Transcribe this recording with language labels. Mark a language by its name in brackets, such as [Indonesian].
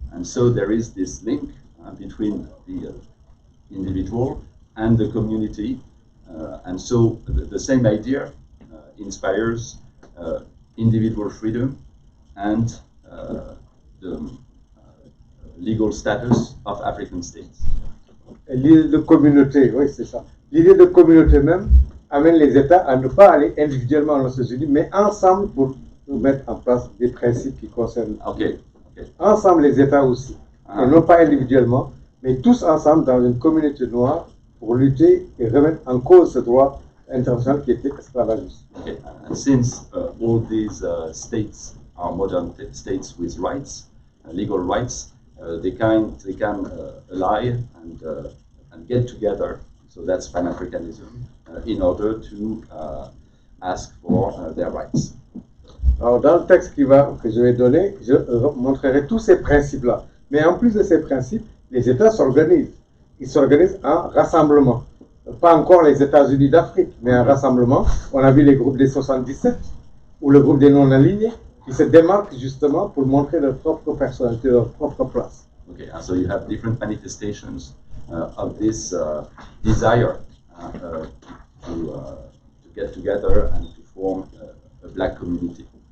[English] And so there is this link between the individual and the community, and so the same idea inspires individual freedom and the legal status of African states. [French] L'idée de communauté, oui, c'est ça. L'idée de communauté même amène les États à ne pas aller individuellement aux Nations Unies, mais ensemble pour mettre en place des principes qui concernent. [English] Okay. [French] Ensemble, les États aussi. Et non pas individuellement, mais tous ensemble dans une communauté noire pour lutter et remettre en cause ce droit international qui était esclavagiste. [English] Okay. And since all these states are modern states with rights, legal rights, they can ally and get together. So that's Pan-Africanism in order to ask for their rights. [French] Alors dans le texte que je vais donner, je montrerai tous ces principes-là. Mais en plus de ces principes, les États s'organisent. Ils s'organisent en rassemblement. Pas encore les États-Unis d'Afrique, mais en rassemblement. On a vu les groupes des 77 ou le groupe des non-alignés qui se démarquent justement pour montrer leur propre personnalité, leur propre place. [English] Okay, and so you have different manifestations of this desire to get together and to form a black community.